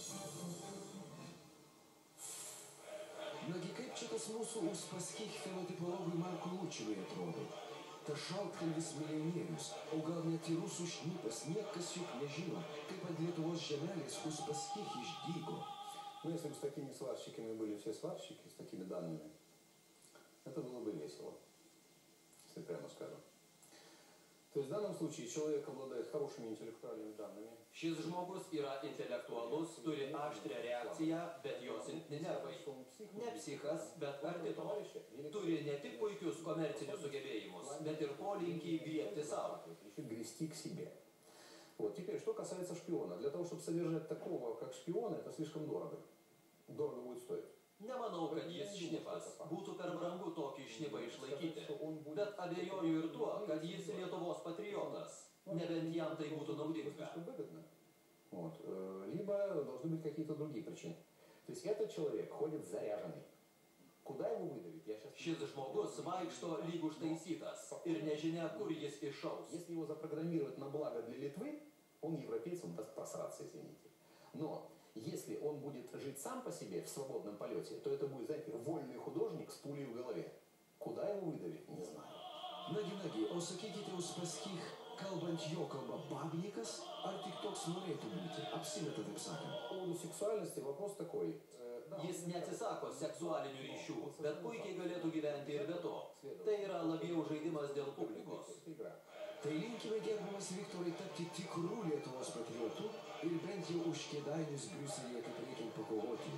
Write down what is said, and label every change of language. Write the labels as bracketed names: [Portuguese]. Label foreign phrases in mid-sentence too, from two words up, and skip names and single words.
[Lithuanian] Nagi kaip čia tas mūsų Uspaskich fenotipologui Markui Lučinui atrodo? Tas šaltkalvis milijonierius, o gal net ir rusų šnipas, niekas juk nežino, kaip ant Lietuvos žemelės Uspaskich išdygo. [Russian] Ну, если бы с такими сварщиками были все сварщики, с такими данными, это было бы весело, если прямо скажем. То есть в данном случае человек обладает хорошими интеллектуальными данными. [Lithuanian] Šis žmogus yra intelektualus, turi aštrią reakciją, bet jo silpni nervai. Ne psichas, bet arti to. Turi ne tik puikius komercinius sugebėjimus, bet ir polinkį griebti savo. [Russian] Грести к себе. Вот. Теперь, что касается шпиона. Для того, чтобы содержать такого, как шпиона, это слишком дорого. Дорого будет стоить. [Lithuanian] Nemanau, kad jis šnipas. Būtų per brangu tokį šnipą išlaikyti. Bet abejoju ir tuo, kad jis Lietuvos patriotas. Nebent jam tai būtų naudinga. [Russian] Вот. Либо должны быть какие-то другие причины. То есть этот человек ходит заряженный. Куда его выдавить? [Lithuanian] Šis žmogus vaikšto lyg užtaisytas ir nežinia, kur jis iššaus. [Russian] Если его запрограммировать на благо для Литвы, он европейец, он даст просраться, извините. Но если он будет жить сам по себе в свободном полете, то это будет, знаете, вольный художник с пулей в голове. Куда его выдавить? Не знаю. [Lithuanian] Nagi, o sakykite, Uspaskich, kalbant jo kalba, babnikas, ar tik toks norėtų būti? Apsimeta, taip sakant. [Russian] По поводу сексуальности вопрос такой. [Lithuanian] Jis neatsisako seksualinių ryšių, bet puikiai galėtų gyventi ir be to. Tai yra labiau žaidimas dėl publikos. Tai linkime, gerbiamas Viktorai, tapti tikrų Lietuvos patriotų ir bent jau už Kėdainius Briuselyje kaip reikia pakovoti.